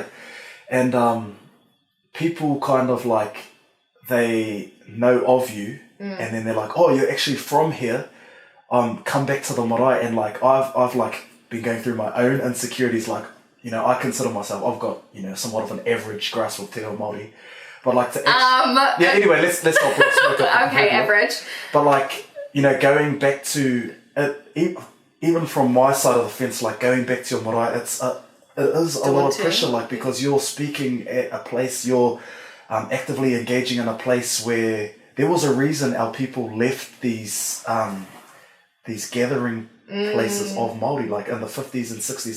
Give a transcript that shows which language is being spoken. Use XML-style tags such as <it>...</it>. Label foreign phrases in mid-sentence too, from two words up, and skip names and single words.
<en>And people kind of like, they know of you and then they're like, oh, you're actually from here. Come back to the marae. And like, I've like been going through my own insecurities. Like, you know, I consider myself, I've got, you know, somewhat of an average grasp of</en> <mi>te reo Māori.</mi> <en>But like to actually, anyway, let's not put smoke up. Okay, average. But like, you know, going back to it, even from my side of the fence, like going back to your marae, it is a lot of pressure, like, because you're speaking at a place, you're actively engaging in a place where there was a reason our people left these gathering places of Māori, like in the 50s and 60s.</en>